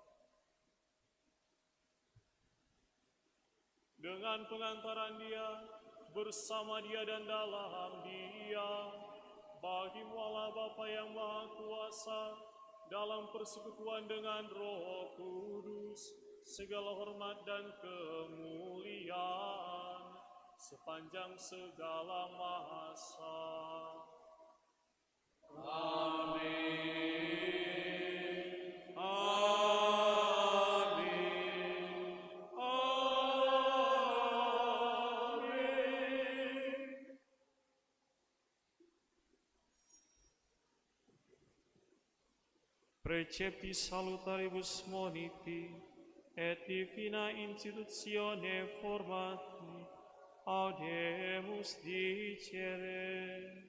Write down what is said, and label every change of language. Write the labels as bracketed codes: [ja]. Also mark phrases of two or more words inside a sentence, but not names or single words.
[id] Dengan pengantaran Dia, bersama Dia dan dalam Dia, bagi-Mu Allah Bapa yang Maha Kuasa, dalam persekutuan dengan Roh Kudus, segala hormat dan kemuliaan sepanjang segala masa. Amin. Amin. Amin. [la] Precepti salutaribus moniti, et divina institutione formati, audemus dicere.